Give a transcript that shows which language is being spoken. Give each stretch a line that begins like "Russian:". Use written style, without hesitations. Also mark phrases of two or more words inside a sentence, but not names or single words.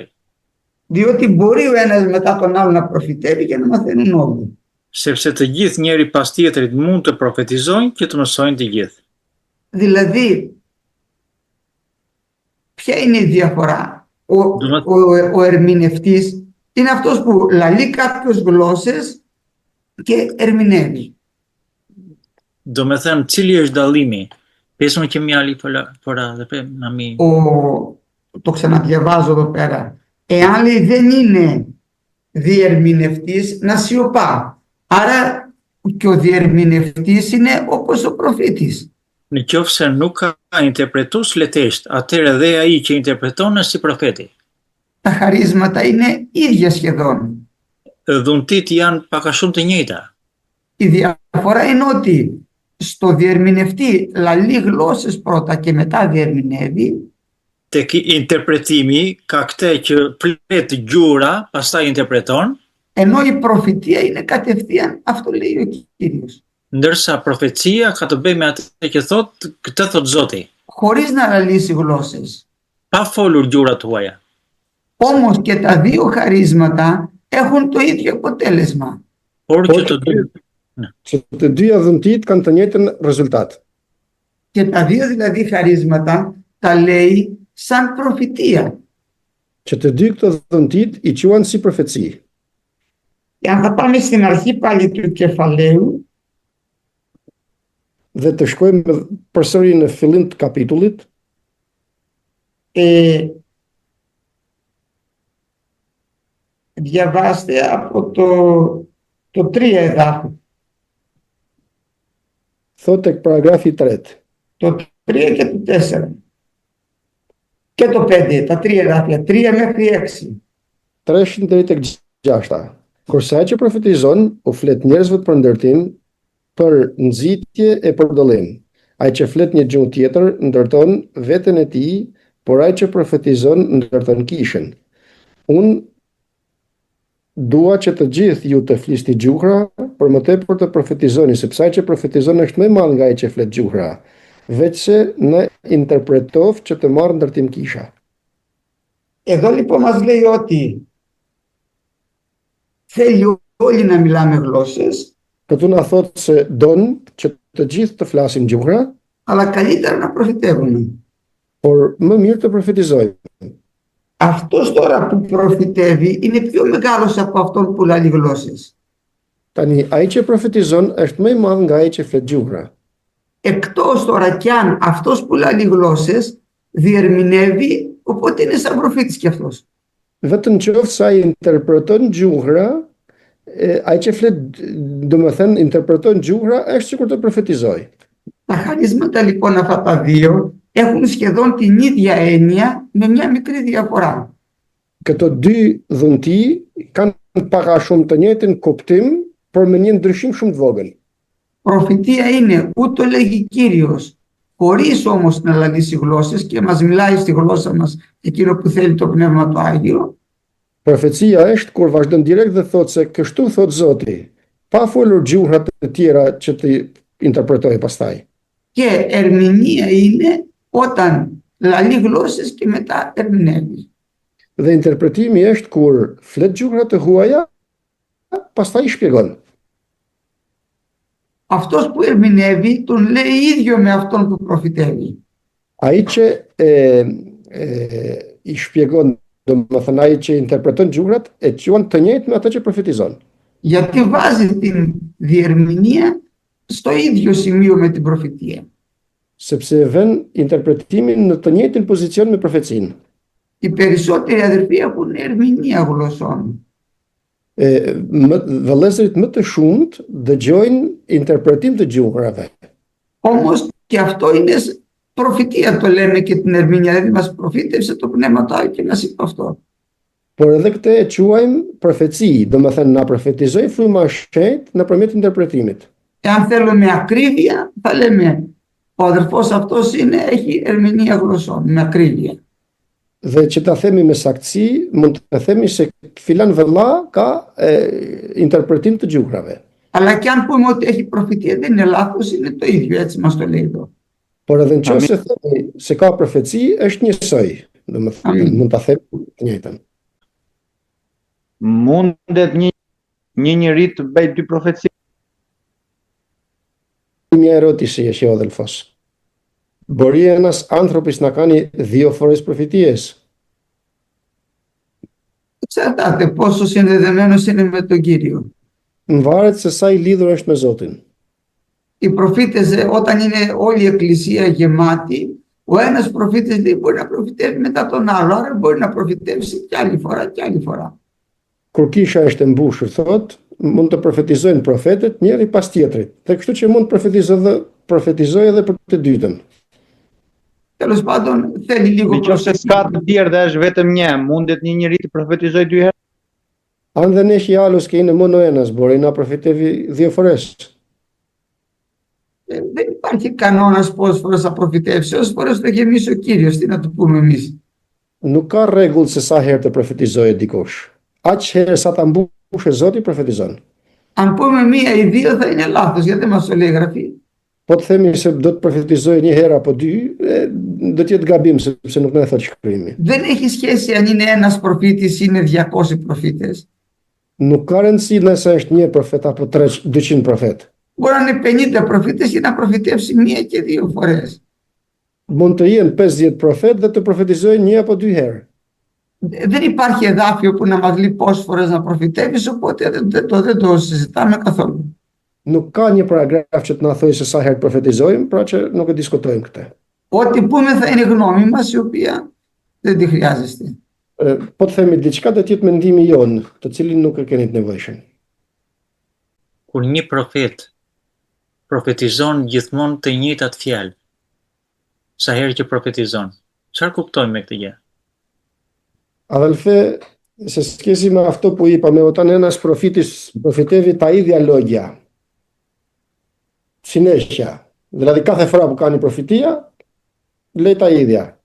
Greek: Διότι μπορεί ο ένας μετά τον άλλο να προφητεύει και να μαθαίνουν όλοι.
Albanian: Sepse të gjithë njëri pas tjetrit mund të profetizojnë që të mësojnë të gjithë.
Greek: Δηλαδή, ποια είναι η διαφορά? Ο ερμηνευτής είναι αυτός που λαλεί κάποιες γλώσσες και ερμηνεύει.
Albanian: Do me thënë, cili është dallimi? Pesmë që mjali për dhe na mi.
Greek: Το ξαναδιαβάζω εδώ πέρα. Εάν λέει δεν είναι διερμηνευτής, να σιωπά. Άρα και ο διερμηνευτής είναι όπως ο προφήτης.
Albanian: Në qoftë se nuk ka interpretues letesht, atëherë dhe ai që interpreton është si profeti.
Greek: Τα χαρίσματα είναι ίδια σχεδόν.
Albanian: dhuntit janë pak a shumë të njëjta.
Greek: Η διαφορά είναι ότι στο διερμηνευτή λαλεί γλώσσες πρώτα και μετά διερμηνεύει,
Albanian: Tek interpretimi ka këtë që flet gjura, pastaj interpreton,
Greek: ενώ η προφητεία είναι κατευθείαν, αυτό λέει ο Κύριος.
Albanian: ndërsa profecia ka të bëjë me atë që këtë thot Zoti,
Greek: Χωρίς να λαλήσει γλώσσες.
Albanian: pa folur gjurat tuaja.
Greek: Όμως και τα δύο χαρίσματα έχουν το ίδιο αποτέλεσμα.
Albanian: Por që të dy, Që të dyja dhuntit kanë të njëjtën rezultat.
Greek: Και τα δύο δηλαδή χαρίσματα τα λέει σαν προφητεία.
Albanian: Që të dy këto dhuntit i quajnë si profeci.
Greek: Και αν θα πάμε στην αρχή πάλι του κεφαλαίου,
Albanian: Dhe të shkojmë përsëri në fillim të kapitullit,
Greek: διαβάστε από το 3 εδάφιο.
Albanian: thot tek paragrafi 3.
Greek: Το 3 και το 4. Και το 5, τα 3 εδάφια, 3 μέχρι 6.
Albanian: 3 deri tek 6. Kurse ai që profetizon u flet njerëzve për ndërtim, për nxitje e për dëllim. Ai që flet një gjuhë tjetër ndërton veten e tij, por ai që profetizon ndërton kishën. Unë dua që të gjithë ju të flisni gjuhra, por më tepër të profetizoni, sepse ai që profetizon është më i madh nga ai që flet gjuhra, veçse në interpretov që të marrë ndërtim kisha.
Greek: Εδώ λοιπόν μας λέει ότι θέλει όλοι να μιλάμε γλώσσες,
Albanian: Këtu na thotë se don që të gjithë të flasim gjuhra,
Greek: αλλά καλύτερα να προφητεύουμε.
Albanian: por më mirë të profetizojmë.
Greek: Αυτός τώρα που προφητεύει είναι πιο μεγάλος από αυτόν που λαλεί γλώσσες.
Albanian: Tani, ai që profetizon është më i madh nga ai që flet gjuhra.
Greek: Εκτός τώρα κι αν αυτός που λαλεί γλώσσες διερμηνεύει, οπότε είναι σαν προφήτης κι αυτός.
Albanian: Vetëm qoftë ai interpreton gjuhra, ai që flet, domethënë interpreton gjuhra, është sikur të profetizoj.
Greek: Τα χαρίσματα λοιπόν αυτά τα δύο έχουν σχεδόν την ίδια έννοια με μια μικρή διαφορά.
Albanian: Këto dy dhunti kanë pak a shumë të njëjtin kuptim, por me një ndryshim shumë të vogël.
Greek: Προφητεία είναι ούτω λέγει Κύριος, χωρίς όμως να λαλήσει γλώσσες και μας μιλάει στη γλώσσα μας εκείνο που θέλει το Πνεύμα το Άγιο.
Albanian: Profecia është kur vazhdon direkt dhe thotë se kështu thot Zoti, pa folur gjuhra të tjera që të interpretoj pastaj.
Greek: Και ερμηνεία είναι όταν λαλεί γλώσσες και μετά ερμηνεύει.
Albanian: Dhe interpretimi është kur flet gjuhra të huaja, pastaj i shpjegon.
Greek: Αυτός που ερμηνεύει τον λέει ίδιο με αυτόν που προφητεύει.
Albanian: Ai që i shpjegon, domethënë ai që interpreton gjuhrat, e quan të njëjtë me atë që profetizon.
Greek: Γιατί βάζει την διερμηνία στο ίδιο σημείο με την προφητεία.
Albanian: Sepse vën interpretimin në të njëjtin pozicion me profecinë.
Greek: Οι περισσότεροι αδερφοί έχουν ερμηνεία γλωσσών.
Albanian: Vëllezërit më të shumt dëgjojnë interpretim të gjuhrave.
Greek: Όμως και αυτό είναι προφητεία, το λέμε και την ερμηνεία, δηλαδή μας προφήτευσε το Πνεύμα το Άγιο και μας είπε αυτό.
Albanian: Por edhe këtë e quajmë profeci, domethënë na profetizoi fryma e shenjtë nëpërmjet interpretimit.
Greek: Εάν θέλουμε με ακρίβεια, θα λέμε ο αδερφός αυτός έχει ερμηνεία γλωσσών, με ακρίβεια.
Albanian: Dhe që ta themi me saktësi, mund të themi se filan vëlla ka interpretim të gjuhrave.
Greek: Αλλά και αν πούμε ότι έχει προφητεία, δεν είναι λάθος, είναι το ίδιο, έτσι μας το λέει εδώ.
Albanian: Por edhe nëse themi se ka profeci, është njësoj. Domethënë mund ta themi të njëjtën. Mundet një njeri të bëj dy profeci?
Greek: Μια ερώτηση εσύ ο αδελφός. Μπορεί ένας άνθρωπος να κάνει 2 φορές προφητείες? Εξαρτάται πόσο συνδεδεμένος είναι με τον Κύριο.
Albanian: Varet se sa i lidhur është me Zotin.
Greek: Οι προφήτες, όταν είναι όλη η εκκλησία γεμάτη, ο ένας προφήτης λέει, μπορεί να προφητεύει μετά τον άλλο, άρα μπορεί να προφητεύσει κι άλλη φορά κι άλλη φορά.
Albanian: Kur kisha është e mbushur, thot, mund të profetizojnë profetet njëri pas tjetrit. Dhe kështu që mund profetizoj edhe për të dytën.
Greek: Τέλος πάντων, θέλει λίγο
Albanian: Nëse s'ka të tjerë dhe është vetëm një, mundet një njeri të profetizoj 2 herë?
Greek: Αν δεν έχει άλλος και είναι μόνο ένας, μπορεί να προφητεύει 2 φορές. Δεν υπάρχει κανόνας πόσες φορές θα προφητεύσει, όσες φορές το γεμίσει ο Κύριος, τι να του πούμε εμείς.
Albanian: Nuk ka rregull se sa herë të profetizojë dikush. Aq herë sa ta mbushë Zoti profetizon.
Greek: Αν πούμε 1 ή 2 θα είναι λάθος, γιατί δεν μας το λέει η Γραφή.
Albanian: Po të themi se do të profetizojë 1 herë apo 2, do të jetë gabim sepse nuk na e thot shkrimi.
Greek: Δεν έχει σχέση αν είναι ένας προφήτης ή είναι 200 προφήτες.
Albanian: Nuk ka rëndësi nëse është 1 profet apo 200 profet.
Greek: Μπορεί να είναι 50 προφήτες και να προφητεύσει 1 και 2 φορές.
Albanian: Mund të jenë 50 profet dhe të profetizojnë 1 apo 2 herë.
Greek: Δεν υπάρχει εδάφιο που να μας λέει πόσες φορές να προφητεύεις, οπότε δεν το συζητάμε καθόλου.
Albanian: Nuk ka një paragraf që të na thojë se sa herë profetizojmë, pra që nuk e diskutojmë këtë.
Greek: Ό,τι πούμε θα είναι γνώμη μας, η οποία δεν τη χρειάζεστε.
Albanian: Po të themi diçka do të jetë mendimi jon, të cilin nuk e keni të nevojshëm. Kur një profet profetizon gjithmonë të njëjtat fjalë, sa herë që profetizon, çfarë kuptojmë me këtë gjë?
Greek: Αδελφέ, σε σχέση με αυτό που είπαμε, όταν ένας προφήτης προφητεύει τα ίδια λόγια, συνέχεια, δηλαδή κάθε φορά που κάνει προφητεία, λέει τα ίδια.